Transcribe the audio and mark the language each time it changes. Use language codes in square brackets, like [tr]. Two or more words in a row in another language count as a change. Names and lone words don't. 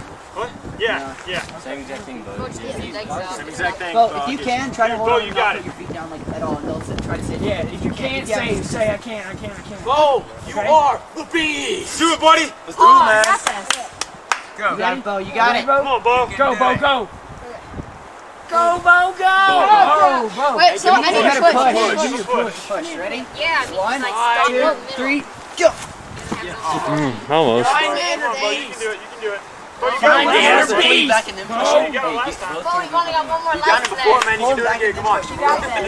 [en] What? Yeah. Same exact thing, Bo. Same exact thing. Well, if you can, try to hold Bo, on you and got not it. put your feet down like at all. And they'll try to say, Yeah, if you can't say I can't. Bo, you are the beast. Do it, buddy. Let's do it, man. You got it, Bo. You got it. Come on, Bo. Go, Bo, go. Go, Bo, go. Oh, Bo. Wait, so I need to Push. Push. Ready? Yeah, One, like stop 2, 3, go. Almost. Come on, Bo. You can do it. You can do it. Bo, you Find got the it. inner beast. Back and then push. You got it last time. Bo, you've only got one more You got left it before, left. man. You can do it again. Come on. You got this.